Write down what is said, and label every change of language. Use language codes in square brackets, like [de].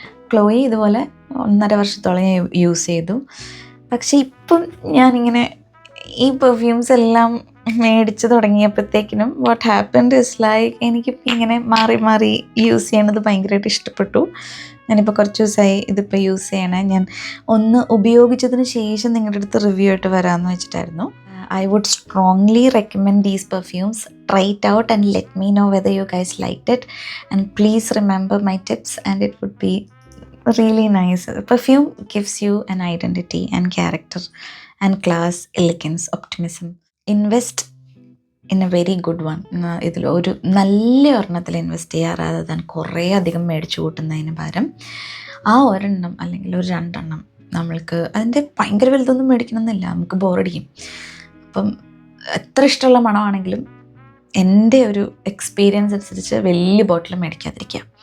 [ml] Chloe ഇതുപോലെ 1.5 വർഷത്തോളം ഞാൻ യൂസ് ചെയ്തു. പക്ഷേ ഇപ്പം ഞാനിങ്ങനെ ഈ പെർഫ്യൂംസ് എല്ലാം മേടിച്ച് തുടങ്ങിയപ്പോഴത്തേക്കിനും [en] what happened is like [ml] എനിക്കിപ്പോൾ ഇങ്ങനെ മാറി മാറി യൂസ് ചെയ്യണത് ഭയങ്കരമായിട്ട് ഇഷ്ടപ്പെട്ടു. ഞാനിപ്പോൾ കുറച്ച് ദിവസമായി ഇതിപ്പോൾ യൂസ് ചെയ്യണേ. ഞാൻ ഒന്ന് ഉപയോഗിച്ചതിന് ശേഷം നിങ്ങളുടെ അടുത്ത് റിവ്യൂ ആയിട്ട് വരാമെന്ന് വെച്ചിട്ടായിരുന്നു. [en] I would strongly recommend these perfumes. Try it out and let me know whether you guys liked it. And please remember my tips and it would be really nice. Perfume gives you an identity and character and class, elegance, optimism. Invest in a very good one. [ml] ഇതിൽ ഒരു നല്ല ഒരെണ്ണത്തിൽ invest ചെയ്യാറാതെ തന്നെ കുറേ അധികം മേടിച്ചു കൂട്ടുന്നതിന് പകരം ആ ഒരെണ്ണം അല്ലെങ്കിൽ ഒരു 2 എണ്ണം നമ്മൾക്ക് അതിൻ്റെ ഭയങ്കര വലുതൊന്നും മേടിക്കണമെന്നില്ല, നമുക്ക് ബോറടിക്കും. അപ്പം എത്ര ഇഷ്ടമുള്ള മണമാണെങ്കിലും എൻ്റെ ഒരു എക്സ്പീരിയൻസ് അനുസരിച്ച് വലിയ ബോട്ടിൽ മേടിക്കാതിരിക്കുക.